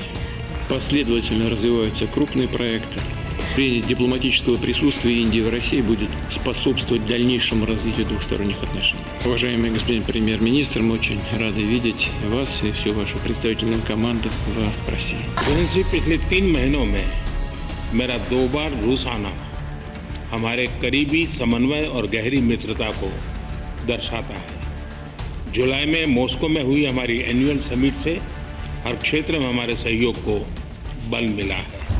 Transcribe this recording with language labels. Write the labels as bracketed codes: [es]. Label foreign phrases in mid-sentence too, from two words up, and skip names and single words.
[ru] Последовательно развиваются крупные проекты. Принятие дипломатического присутствия Индии в России будет способствовать дальнейшему развитию двухсторонних отношений. Уважаемый господин премьер-министр, мы очень рады видеть вас и всю вашу представительную команду в России. [hi] पिछले 3 महीनों में मेरा 2 बार रूस आना हमारे करीबी समन्वय और गहरी मित्रता को दर्शाता है। जुलाई में मॉस्को में हुई हमारी [en] annual summit [hi] से हर क्षेत्र में हमारे सहयोग को बल मिला है।